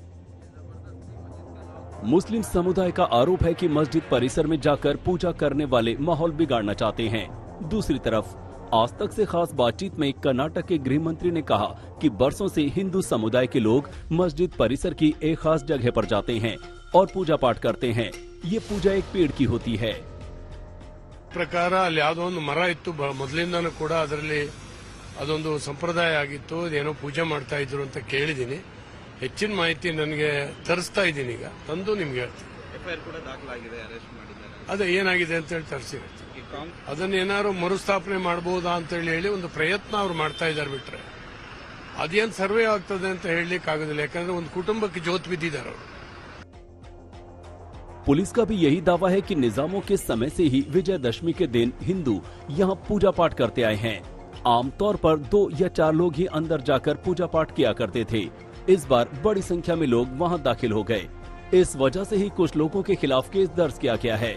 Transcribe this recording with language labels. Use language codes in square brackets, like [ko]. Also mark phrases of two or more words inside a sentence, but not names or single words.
[hi] मुस्लिम समुदाय का आरोप है कि मस्जिद परिसर में जाकर पूजा करने वाले माहौल बिगाड़ना चाहते हैं। दूसरी तरफ आज तक से खास बातचीत में कर्नाटक के गृह मंत्री ने कहा कि बरसों से हिंदू समुदाय के लोग मस्जिद परिसर की एक खास जगह पर जाते हैं और पूजा पाठ करते हैं। ये पूजा एक पेड़ की होती है। [kn] ಪ್ರಕಾರ ಅಲ್ಲಿ ಯಾವುದೋ ಒಂದು ಮರ ಇತ್ತು, ಮೊದಲಿಂದನೂ ಕೂಡ ಅದರಲ್ಲಿ ಅದೊಂದು ಸಂಪ್ರದಾಯ ಆಗಿತ್ತು, ಅದೇನೋ ಪೂಜೆ ಮಾಡ್ತಾ ಇದ್ರು ಅಂತ ಕೇಳಿದ್ದೀನಿ. ಹೆಚ್ಚಿನ ಮಾಹಿತಿ ನನಗೆ ತರಿಸ್ತಾ ಇದ್ದೀನಿ, ಈಗ ತಂದು ನಿಮ್ಗೆ ಹೇಳ್ತೀನಿ. ಎಫ್ಐಆರ್ ಕೂಡ ದಾಖಲಾಗಿದೆ, ಅರೆಸ್ಟ್ ಮಾಡಿದ್ದಾರೆ. ಅದೇ ಏನಾಗಿದೆ ಅಂತ ಹೇಳಿ ತರಿಸಿರುತ್ತೆ. ಅದನ್ನ ಏನಾದ್ರು ಮರುಸ್ಥಾಪನೆ ಮಾಡಬಹುದಾ ಅಂತ ಹೇಳಿ ಒಂದು ಪ್ರಯತ್ನ ಅವ್ರು ಮಾಡ್ತಾ ಇದ್ದಾರೆ. ಬಿಟ್ರೆ ಅದೇನ್ ಸರ್ವೆ ಆಗ್ತದೆ ಅಂತ ಹೇಳಲಿಕ್ಕೆ ಆಗೋದಿಲ್ಲ, ಯಾಕಂದ್ರೆ ಒಂದು ಕುಟುಂಬಕ್ಕೆ ಜೋತ್ ಬಿದ್ದಿದ್ದಾರೆ ಅವರು। [hi] पुलिस का भी यही दावा है कि निजामों के समय से ही विजयदशमी के दिन हिंदू यहाँ पूजा पाठ करते आए हैं। आमतौर पर 2 या 4 लोग ही अंदर जाकर पूजा पाठ किया करते थे। इस बार बड़ी संख्या में लोग वहाँ दाखिल हो गए। इस वजह से ही कुछ लोगों के खिलाफ केस दर्ज किया गया है।